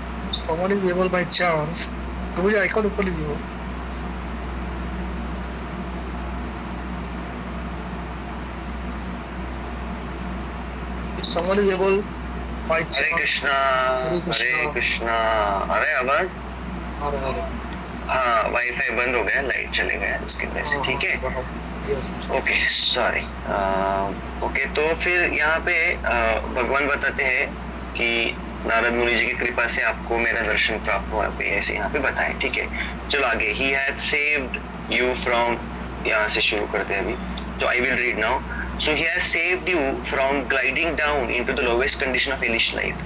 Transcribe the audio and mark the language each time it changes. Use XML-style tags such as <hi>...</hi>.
<en>If someone is able by chance,</en> <hi>तो मुझे icon ऊपर लीजिए।</hi> <en>If someone is able by chance,</en> <hi>हरे कृष्णा हरे कृष्णा। अरे आवाज हाँ, वाईफाई बंद हो गया, लाइट चले गया उसकी वजह से। ठीक है, ओके सॉरी। ओके, तो फिर यहाँ पे भगवान बताते हैं कि नारद मुनि जी की कृपा से आपको मेरा दर्शन प्राप्त हुआ, ऐसे यहाँ पे बताएं। ठीक है, चलो आगे।</hi> <en>He had saved you from,</en> <hi>यहाँ से शुरू करते हैं अभी, तो</hi> <en>I will read now. So he has saved you from gliding down into the lowest condition of hellish life.</en>